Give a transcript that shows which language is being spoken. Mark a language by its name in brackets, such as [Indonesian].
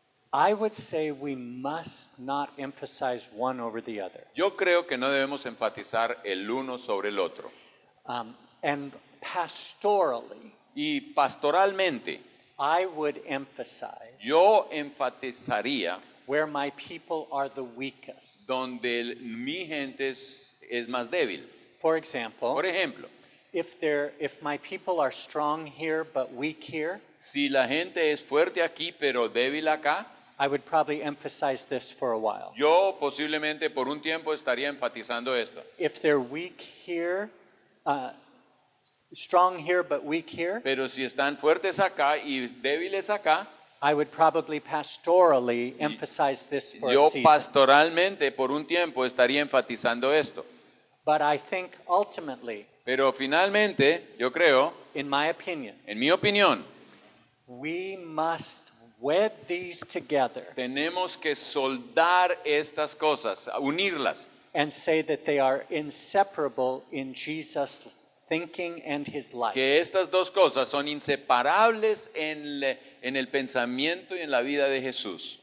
[English] I would say we must not emphasize one over the other. [Spanish] Yo creo que no debemos enfatizar el uno sobre el otro. [English] And pastorally, [Spanish] Y pastoralmente, [English] I would emphasize [Spanish] yo enfatizaría [English] where my people are the weakest. [Spanish] donde mi gente es más débil. [English] For example, [Spanish] Por ejemplo, [English] if my people are strong here but weak here, [Spanish] si la gente es fuerte aquí pero débil acá, [English] I would probably emphasize this for a while. [Spanish] yo posiblemente por un tiempo estaría enfatizando esto. [English] If they're weak here, strong here but weak here, [Spanish] Pero si están fuertes acá y débiles acá, [English] I would probably pastorally emphasize this for [Spanish] yo [English] a season. [Spanish] pastoralmente por un tiempo estaría enfatizando esto. [English] But I think ultimately, [Spanish] Pero finalmente, yo creo, [English] in my opinion, [Spanish] en mi opinión, [English] we must wed these together [Spanish] tenemos que soldar estas cosas, unirlas, [English] and say that they are inseparable in Jesus' thinking and his life. [Spanish] que estas dos cosas son inseparables en el pensamiento y en la vida de Jesús.